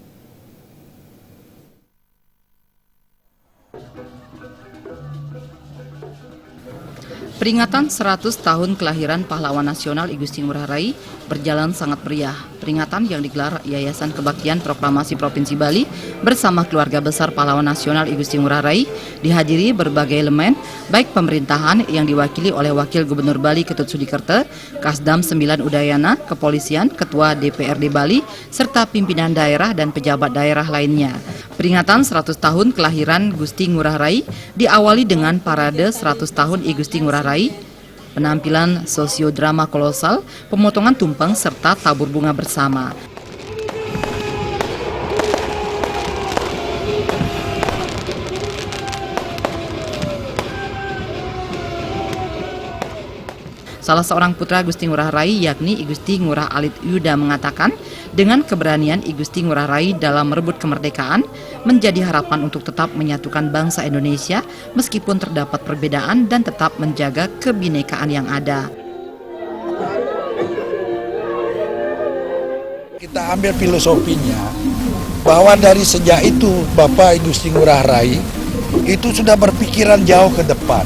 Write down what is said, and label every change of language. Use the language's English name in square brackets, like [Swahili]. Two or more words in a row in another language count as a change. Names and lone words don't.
[Indonesian] Peringatan 100 tahun kelahiran pahlawan nasional I Gusti Ngurah Rai berjalan sangat meriah. Peringatan yang digelar Yayasan Kebaktian Proklamasi Provinsi Bali bersama keluarga besar pahlawan nasional I Gusti Ngurah Rai dihadiri berbagai elemen, baik pemerintahan yang diwakili oleh Wakil Gubernur Bali Ketut Sudikerto, Kasdam 9 Udayana, Kepolisian, Ketua DPRD Bali, serta pimpinan daerah dan pejabat daerah lainnya. Peringatan 100 tahun kelahiran Gusti Ngurah Rai diawali dengan parade 100 tahun I Gusti Ngurah Rai, penampilan sosiodrama kolosal, pemotongan tumpeng, serta tabur bunga bersama. Salah seorang putra Gusti Ngurah Rai yakni I Gusti Ngurah Alit Yuda mengatakan, dengan keberanian I Gusti Ngurah Rai dalam merebut kemerdekaan menjadi harapan untuk tetap menyatukan bangsa Indonesia meskipun terdapat perbedaan dan tetap menjaga kebinekaan yang ada. Kita ambil filosofinya bahwa dari sejak itu Bapak I Gusti Ngurah Rai itu sudah berpikiran jauh ke depan.